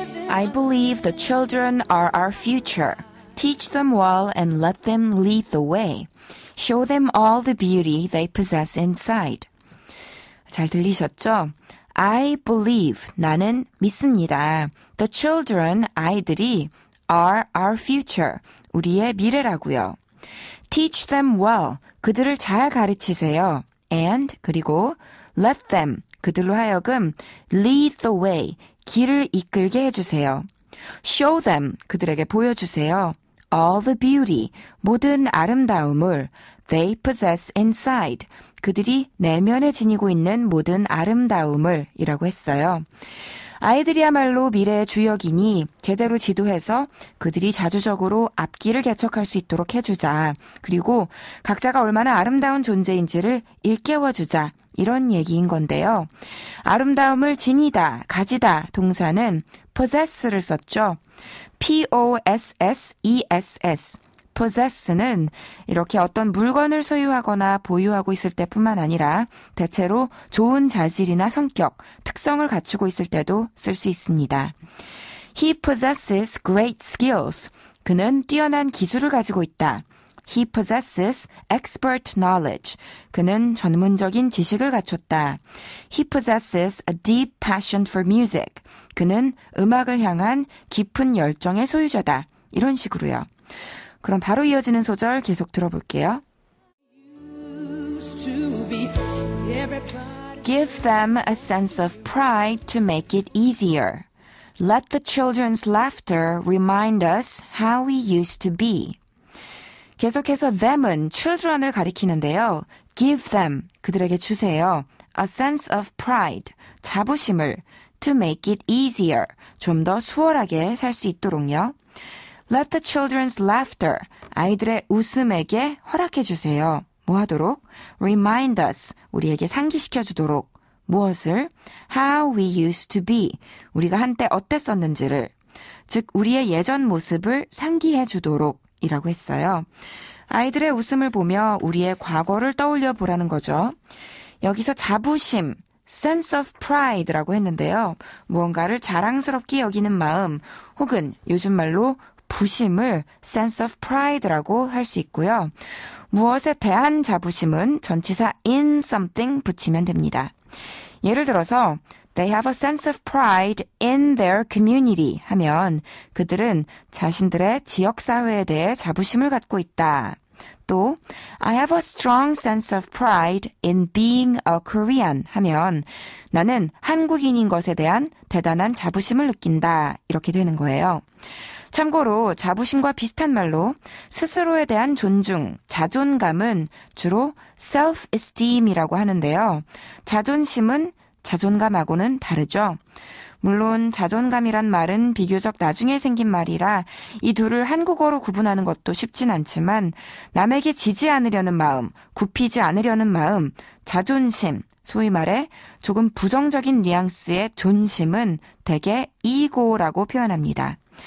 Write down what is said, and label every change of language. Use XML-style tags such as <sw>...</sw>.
<en>I believe the children are our future. Teach them well and let them lead the way. Show them all the beauty they possess inside.</en> <ko>잘 들리셨죠?</ko> <en>I believe,</en> <ko>나는 믿습니다.</ko> <en>The children,</en> <ko>아이들이</ko> <en>are our future,</en> <ko>우리의 미래라고요.</ko> <en>Teach them well,</en> <ko>그들을 잘 가르치세요.</ko> <en>And,</en> <ko>그리고</ko> <en>let them,</en> <ko>그들로 하여금</ko> <en>lead the way,</en> <ko>길을 이끌게 해주세요.</ko> <en>Show them,</en> <ko>그들에게 보여주세요.</ko> <en>All the beauty,</en> <ko>모든 아름다움을</ko> <en>they possess inside,</en> <ko>그들이 내면에 지니고 있는 모든 아름다움을 이라고 했어요. 아이들이야말로 미래의 주역이니 제대로 지도해서 그들이 자주적으로 앞길을 개척할 수 있도록 해주자. 그리고 각자가 얼마나 아름다운 존재인지를 일깨워주자. 이런 얘기인 건데요. 아름다움을 지니다, 가지다 동사는 possess를 썼죠.</ko> <en>P-O-S-S-E-S-S.</en> <ko>possess는 이렇게 어떤 물건을 소유하거나 보유하고 있을 때뿐만 아니라 대체로 좋은 자질이나 성격, 특성을 갖추고 있을 때도 쓸 수 있습니다.</ko> <en>He possesses great skills.</en> <ko>그는 뛰어난 기술을 가지고 있다.</ko> <en>He possesses expert knowledge.</en> <ko>그는 전문적인 지식을 갖췄다.</ko> <en>He possesses a deep passion for music.</en> <ko>그는 음악을 향한 깊은 열정의 소유자다. 이런 식으로요. 그럼 바로 이어지는 소절 계속 들어볼게요.</ko> <en>Give them a sense of pride to make it easier. Let the children's laughter remind us how we used to be.</en> <ko>계속해서 them은 children을 가리키는데요.</ko> <en>Give them,</en> <ko>그들에게 주세요.</ko> <en>A sense of pride,</en> <ko>자부심을</ko> <en>to make it easier,</en> <ko>좀 더 수월하게 살 수 있도록요.</ko> <en>Let the children's laughter,</en> <ko>아이들의 웃음에게 허락해 주세요. 뭐 하도록?</ko> <en>Remind us,</en> <ko>우리에게 상기시켜 주도록. 무엇을?</ko> <en>How we used to be,</en> <ko>우리가 한때 어땠었는지를. 즉 우리의 예전 모습을 상기해 주도록 이라고 했어요. 아이들의 웃음을 보며 우리의 과거를 떠올려 보라는 거죠. 여기서 자부심, sense of pride라고 했는데요. 무언가를 자랑스럽게 여기는 마음 혹은 요즘 말로 부심을 sense of pride라고 할 수 있고요. 무엇에 대한 자부심은 전치사 in something 붙이면 됩니다.</ko> <en>예를 들어서 They have a sense of pride in their community</en> <ko>하면 그들은 자신들의 지역사회에 대해 자부심을 갖고 있다.</ko> <en>또 I have a strong sense of pride in being a Korean</en> <ko>하면 나는 한국인인 것에 대한 대단한 자부심을 느낀다. 이렇게 되는 거예요. 참고로 자부심과 비슷한 말로 스스로에 대한 존중, 자존감은 주로 self-esteem이라고 하는데요. 자존심은 자존감하고는 다르죠. 물론 자존감이란 말은 비교적 나중에 생긴 말이라 이 둘을 한국어로 구분하는 것도 쉽진 않지만 남에게 지지 않으려는 마음, 굽히지 않으려는 마음, 자존심, 소위 말해 조금 부정적인 뉘앙스의 존심은 대개 ego라고 표현합니다.</ko>